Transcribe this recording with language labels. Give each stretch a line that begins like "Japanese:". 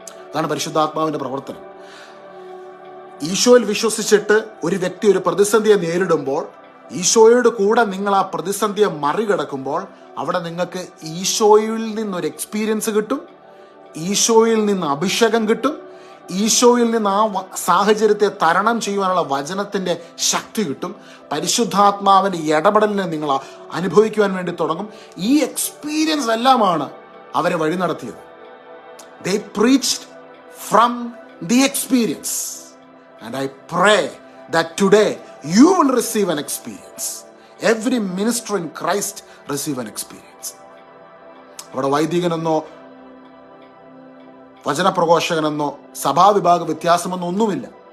Malayalam: അതാണ് പരിശുദ്ധാത്മാവിന്റെ പ്രവർത്തനം. ഈശോയിൽ വിശ്വസിച്ചിട്ട് ഒരു വ്യക്തി ഒരു പ്രതിസന്ധിയെ നേരിടുമ്പോൾ, ഈശോയോട് കൂടെ നിങ്ങൾ ആ പ്രതിസന്ധിയെ മറികടക്കുമ്പോൾ, അവിടെ നിങ്ങൾക്ക് ഈശോയിൽ നിന്നൊരു എക്സ്പീരിയൻസ് കിട്ടും, ഈശോയിൽ നിന്ന് അഭിഷേകം കിട്ടും, ഈശോയിൽ നിന്ന് ആ സാഹചര്യത്തെ തരണം ചെയ്യുവാനുള്ള വചനത്തിന്റെ ശക്തി കിട്ടും. പരിശുദ്ധാത്മാവിന്റെ ഇടപെടലിനെ നിങ്ങൾ അനുഭവിക്കുവാൻ വേണ്ടി തുടങ്ങും. ഈ എക്സ്പീരിയൻസ് എല്ലാമാണ് അവരെ വഴി നടത്തിയത്.
English: They preached from the experience. And I pray that today you will receive an experience. Every minister in Christ receive an experience.
Malayalam: അവിടെ വൈദികനെന്നോ വചനപ്രഘോഷകനെന്നോ സഭാവിഭാഗ വ്യത്യാസമെന്നോ ഒന്നുമില്ല.